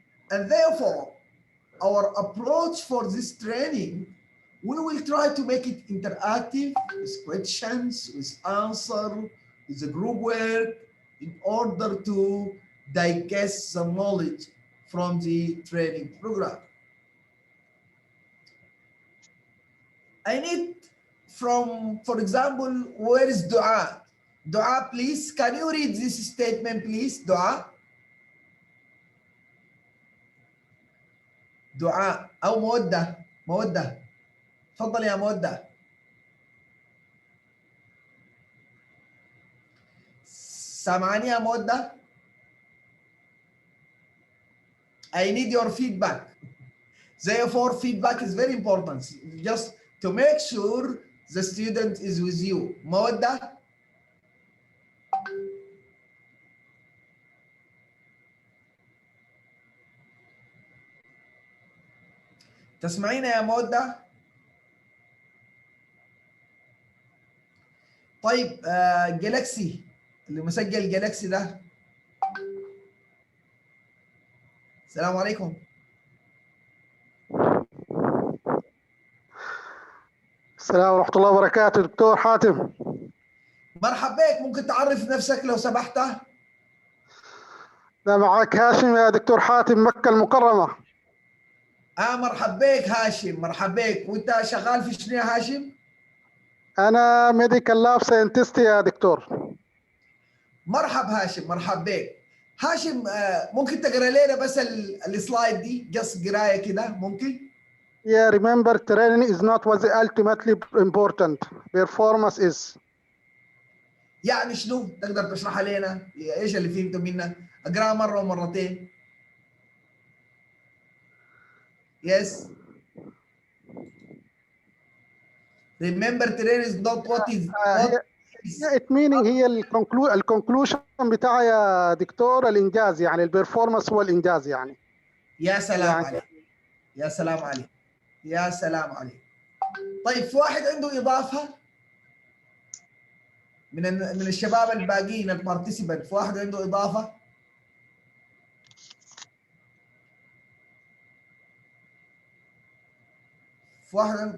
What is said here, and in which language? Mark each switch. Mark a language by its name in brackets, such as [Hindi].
[English] And therefore, our approach for this training, we will try to make it interactive with questions, with answers, with the group work, in order to digest the knowledge from the training program. I need from, for example, where is Dua? Dua, please, can you read this statement, please, Dua? [Arabic] دعاء أو مودة تفضل يا مودة. سامعني يا مودة؟ [English] I need your feedback. Therefore, feedback is very important. Just to make sure the student is with you. [Arabic] مودة؟ تسمعينا يا مودة؟ طيب جالكسي اللي مسجل جالكسي ده. السلام عليكم. السلام ورحمة الله وبركاته. دكتور حاتم. مرحبا بك، ممكن تعرف نفسك لو سمحت؟ ده معك هاشم يا دكتور حاتم، مكة المكرمة. مرحبا بك هاشم، مرحبا بك. وانت شغال في شنو يا هاشم؟ أنا ميديكال لاب ساينتست يا دكتور. مرحبا هاشم، مرحبا بك. هاشم ممكن تقرا لنا بس السلايد دي، جس قرايه كده ممكن؟ [English] Yeah, remember training is not what ultimately important. Performance is. [Arabic] يعني شنو؟ تقدر تشرحها لنا؟ ايش اللي فهمته منها؟ اقراها مره ومرتين. [English] Yes. Remember training is not what is it meaning [Arabic] هي الكونكلوشن بتاعها يا دكتور الإنجاز، يعني البرفورمانس هو الإنجاز يعني. يا سلام يعني. عليك. يا سلام عليك. يا سلام عليك. طيب في واحد عنده إضافة من الشباب الباقيين البارتيسيبنت، في واحد عنده إضافة؟ في واحد.